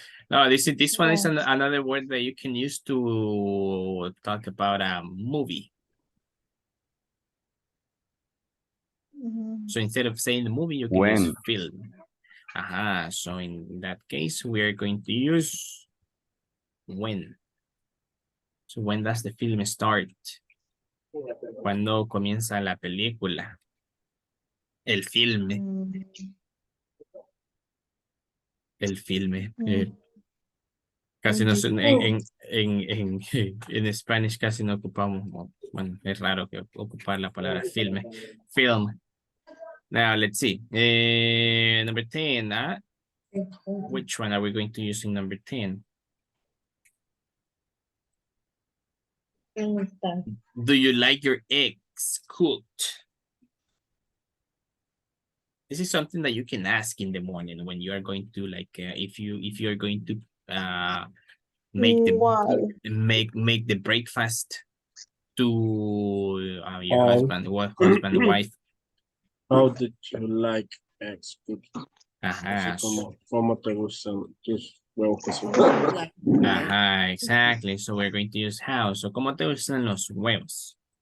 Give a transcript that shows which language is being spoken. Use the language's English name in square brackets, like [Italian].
[English] No, this one is another word that you can use to talk about a movie. So instead of saying the movie, you can use film. So in that case, we are going to use when. So when does the film start? [Spanish] ¿Cuándo comienza la película? El filme. El filme. Casi no en Spanish casi no ocupamos, bueno, es raro que ocupar la palabra filme. [English] Film. Now let's see. Number 10. Which one are we going to use in number 10? Do you like your eggs cooked? This is something that you can ask in the morning when you are going to if you are going to make the breakfast to your husband, wife. How did you like eggs cooked? [Spanish] ¿Cómo te gustan tus huevos cocidos? [English] Exactly. So we're going to use how. [Spanish] So, ¿cómo te gustan los huevos?